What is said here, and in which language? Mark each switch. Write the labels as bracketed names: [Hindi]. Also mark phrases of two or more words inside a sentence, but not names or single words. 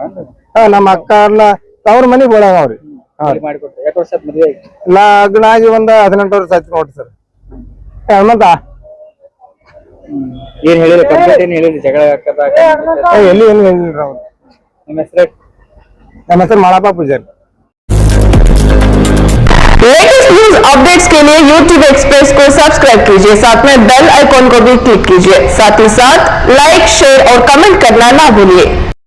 [Kannada] ನಮ್ಮ ಅಕ್ಕ ಅವ್ರ ಮನಿ ಬೋಳೆಗಾವ್ರಿ. ಲಗ್ನ ಆಗಿ ಒಂದ್ 18 ವರ್ಷ ಆಯ್ತು ನೋಡ್ರಿ ಸರ್. ಹನುಮಂತ ಏನ್ ಹೇಳಿರಿ? ಕಂಪ್ಲೇಂಟ್ ಏನ್ ಹೇಳಿರಿ? ಜಗಳ ಎಲ್ಲಿ ಏನು ಹೇಳಿಲ್ರಿ ಅವ್ರು. ನಿಮ್ಮ ಹೆಸರು? ನಮ್ಮ ಹೆಸರು ಮಾಳಪ್ಪ ಪೂಜಾರಿ. [English] latest news updates [Hindi] के लिए YouTube एक्सप्रेस को सब्सक्राइब कीजिए, साथ में [English] bell icon [Hindi] को भी क्लिक कीजिए। साथ ही साथ [English] like, share [Hindi] और कमेंट करना ना भूलिए।